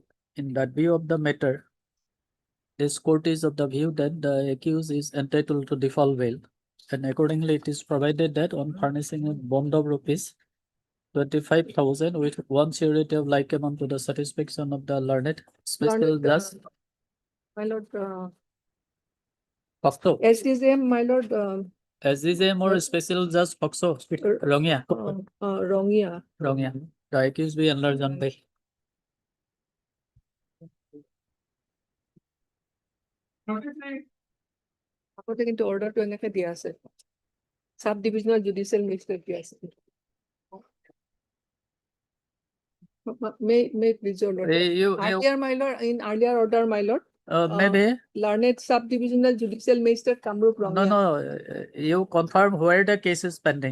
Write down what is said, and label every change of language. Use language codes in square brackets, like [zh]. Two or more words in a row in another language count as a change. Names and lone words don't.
[en] In that view of the matter, this court is of the view that the accused is entitled to default bail, and accordingly it is provided that on furnishing a bond of rupees 25,000 with one surety of like amount to the satisfaction of the learned special Learned, judge. My lord, Pakto. SDJM, my lord, SDJM or special judge Pakso. Rongia. Rongia. Rongia. The accused be enlarged on bail. [as] আমাদের কিন্তু অর্ডার তো এনেকে দিয়া আছে [en] sub divisional judicial magistrate [as] দিয়া আছে [en] may please your lord earlier my lord in earlier order my lord Maybe. learned subdivisional judicial magistrate Kamrup No, no, you confirm where the case is pending.